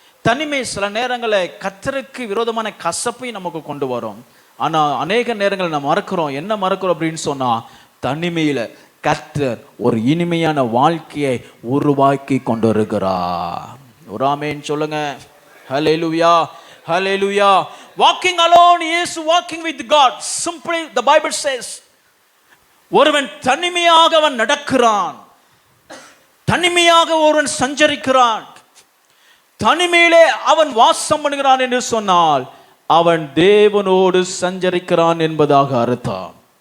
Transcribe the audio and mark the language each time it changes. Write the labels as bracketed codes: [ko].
[ta] தனிமை சில நேரங்களில் கர்த்தருக்கு விரோதமான கசப்பை நமக்கு கொண்டு வரும். ஆனா அநேக நேரங்கள் நம்ம மறக்கிறோம். என்ன மறக்கிறோம் அப்படின்னு சொன்னா, தனிமையில கர்த்தர் ஒரு இனிமையான வாழ்க்கையை உருவாக்கி கொண்டு இருக்கிறார். ஒரு ஆமென் சொல்லுங்க. ஹல்லேலூயா, ஹல்லேலூயா. [en] Walking alone is walking with God. Simply the Bible says, [ta] ஒருவன் தனிமையாக அவன் நடக்கிறான், தனிமையாக ஒருவன் சஞ்சரிக்கிறான், தனிமையிலே அவன் வாசம் பண்ணுகிறான் என்று சொன்னால் அவன் தேவனோடு சஞ்சரிக்கிறான் என்பதாக அர்த்தம்.